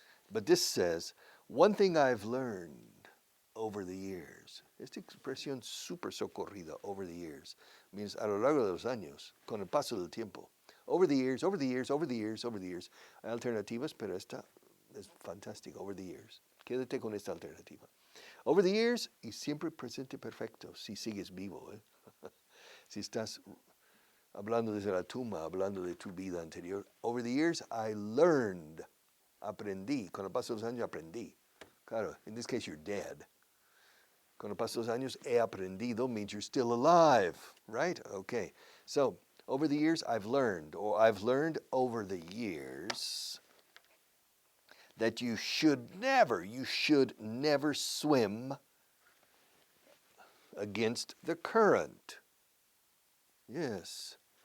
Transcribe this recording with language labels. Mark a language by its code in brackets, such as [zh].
[en] But this says, one thing I've learned over the years, [es] esta expresión super socorrida, [en] over the years, means [es] a lo largo de los años, con el paso del tiempo. [en] Over the years, over the years, over the years, over the years. [es] Hay alternativas, pero esta es fantástica, [en] over the years. [es] Quédate con esta alternativa. [en] Over the years, [es] y siempre presente perfecto, si sigues vivo. Si estás hablando desde la tumba, hablando de tu vida anterior. [en] Over the years, I learned, aprendí. [es] Con el paso de los años, aprendí. [en] Claro, in this case, you're dead. [es] Con el paso de los años, he aprendido [en] means you're still alive, right? Okay. So, over the years, I've learned, or I've learned over the years that you should never swim against the current. Yes.